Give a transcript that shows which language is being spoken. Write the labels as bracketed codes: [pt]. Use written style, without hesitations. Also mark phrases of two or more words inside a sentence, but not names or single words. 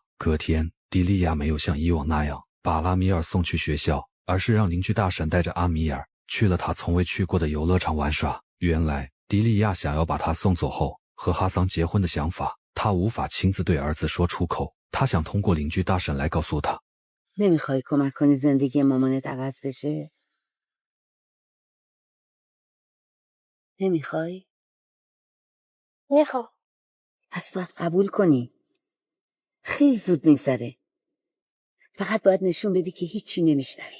[zh] 隔天，迪利亚没有像以往那样把阿米尔送去学校，而是让邻居大婶带着阿米尔去了他从未去过的游乐场玩耍。原来，迪利亚想要把他送走后和哈桑结婚的想法，他无法亲自对儿子说出口，他想通过邻居大婶来告诉他。 [fa] نمیخوای کمک کنی زندگی مامانت عوض بشه؟ نمیخوای؟ میخوام. پس باید قبول کنی. خیلی زود میگذره. فقط باید نشون بدی که هیچی نمیشنوی.